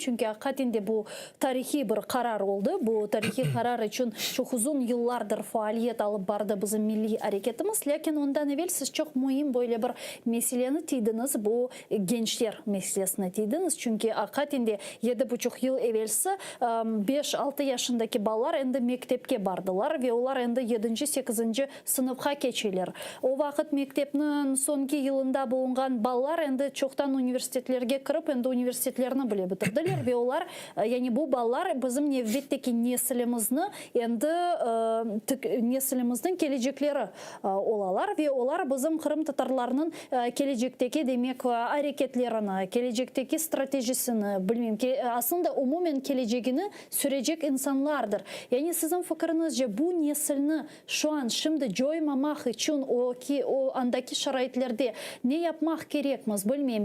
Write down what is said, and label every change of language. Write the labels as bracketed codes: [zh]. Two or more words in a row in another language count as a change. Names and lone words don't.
[crh] Çünkü hakikaten bu tarihi bir karar oldu. Bu tarihi karar için çok uzun yıllardır faaliyet alıp bardı bizim milli hareketimiz. Lakin ondan evvel siz çok mühim böyle bir meseleni tiydiniz. Bu gençler meselesine tiydiniz. Çünkü hakikaten 7,5 yıl evvelsi 5-6 yaşındaki ballar endi mektepke bardılar ve onlar endi 7-8 sınıfga geçiler. O vakit mektepnin sonki yılında bulungan ballar endi çoktan üniversitelerge kirip endi üniversitelerini bile bitirdiler ve onlar yani bu ballar bizim nevbetteki neslimizni endi neslimizin gelecekleri olalar ve onlar bizim Kırım Tatarlarının gelecekteki demek hareketlerini, gelecekteki stratejisini bilmem ki aslında umumen geleceğini sürecek insanlardır. Yani sizin fikrinizce bu neslini şu an şimdi joymamak için o andaki şaraitlerde ne yapmak gerekmez bilmeyeyim.